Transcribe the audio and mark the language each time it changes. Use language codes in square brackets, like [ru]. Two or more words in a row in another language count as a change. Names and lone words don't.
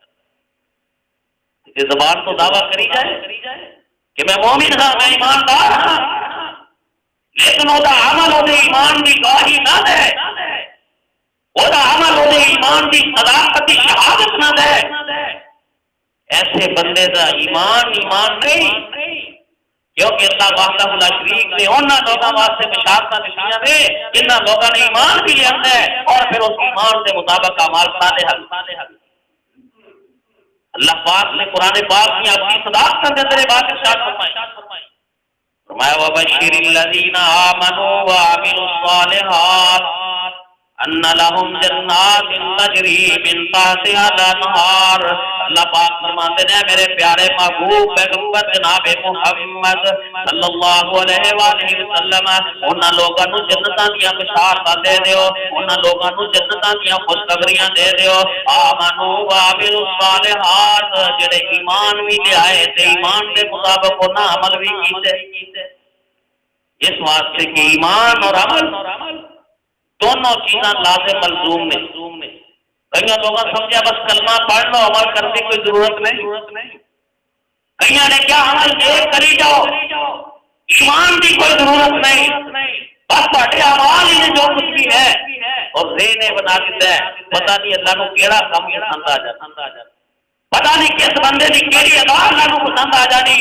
[ur] یہ زبان تو دعویٰ کری جائے کہ [pa] میں مومن ہاں، میں ایماندار ہاں، [ur] لیکن وہ عمل وہ ایمان کی گواہی نہ دے، وہ عمل وہ ایمان کی صداقت کی شہادت نہ دے، ایسے بندے کا ایمان نہیں، کیونکہ اللہ [ar] وحدہ لا شریک [ur] نے ان لوگوں [pa] واسطے بشارتاں دتیاں نے جنہاں [ur] لوگوں نے ایمان بھی لیا ہے اور پھر اس ایمان کے مطابق اعمال صالحہ۔ اللہ پاک نے قرآن پاک کی اپنی صداقت کے اندر بات ارشاد فرمایا [ar] وبشر الذین آمنوا وعملوا الصالحات ان لهم جنات تجری من تحتها الانہار۔ [ur] اللہ پاک فرماتے ہیں میرے پیارے محبوب پیغمبر جناب [pa] محمد [ar] صلی اللہ علیہ وآلہ وسلم [pa] انہاں لوگاں نوں جنتاں دیاں بشارتاں دے دیو، انہاں لوگاں نوں جنتاں دیاں خوشخبریاں دے دیو۔ [ar] آمنوا وعملوا الصالحات، [pa] جڑے ایمان بھی لے آئے تے ایمان دے مطابق انہاں عمل بھی کیتے، اس واسطے کہ ایمان اور عمل دونوں چیزاں لازم ملزوم نے۔ [ur] کئی لوگوں سمجھا بس کلمہ پڑھ لو عمل کرنے کی کوئی ضرورت نہیں، کئی نے کیا عمل ایک کری جاؤ، ایمان کی کوئی ضرورت نہیں، بس پڑھے اعمال ہی جو کچھ بھی ہے اور ذہن بنا دیتا ہے، پتہ نہیں اللہ کو کیڑا کام پسند آ جاتا، پتہ نہیں کس بندے کی کیڑی ادا اللہ کو پسند آ جانی۔